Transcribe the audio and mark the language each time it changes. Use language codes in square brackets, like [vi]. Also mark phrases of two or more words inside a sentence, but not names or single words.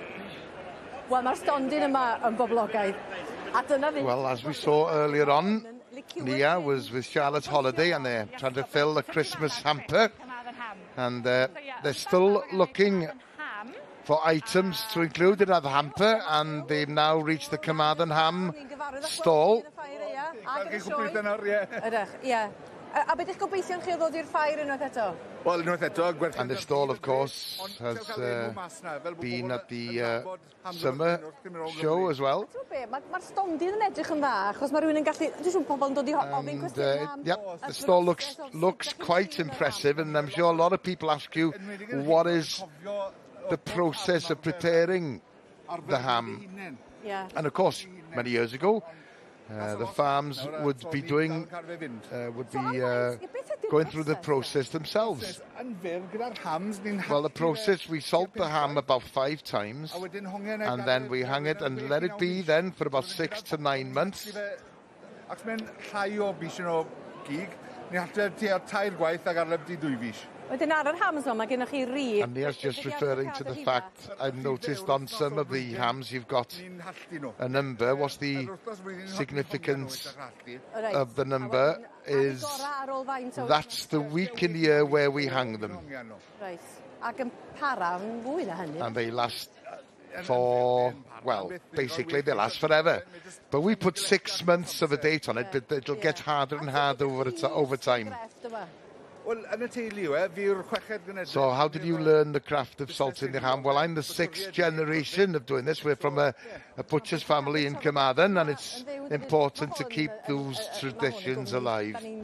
[cy] Wel, mae'r stondin yma yn boblogaidd. [en] Well, as we saw earlier on, Nia was with Charlotte's holiday and they're trying to fill the Christmas hamper. And they're still looking for items to include in that hamper, and they've now reached the Carmarthen ham stall. [cy] A beth eich gobeithio chi o ddod i'r ffair unwaith eto? Wel, unwaith eto, [en] and the stall, of course, has been at the summer show as well. [cy] Mae'r stondyn yn edrych yn dda, achos mae rhywun yn gallu... Dwi'n siŵr pobl yn dod i ofyn cwestiwn am... [en] Yep, the stall looks quite impressive, and I'm sure a lot of people ask you what is the process of preparing the ham. And of course, many years ago, the farms would be going through the process themselves. Well, the process, we salt the ham about 5 times, and then we hang it and let it be then for about 6 to 9 months. [cy] Wedyn ar yr hams yma, mae gennych chi rif. [en] And Nia's just referring to the fact, I've noticed on some of the hams you've got a number. What's the significance of the number? Is that's the week in the year where we hang them. Right. [cy] Ac yn para yn fwy na hynny. [en] And they last for, well, basically they last forever. But we put 6 months of a date on it, but it'll get harder and harder over time. So how did you learn the craft of salting the ham? Well, I'm the 6th generation of doing this. We're from a butcher's family in Carmarthen, and it's important to keep those traditions alive.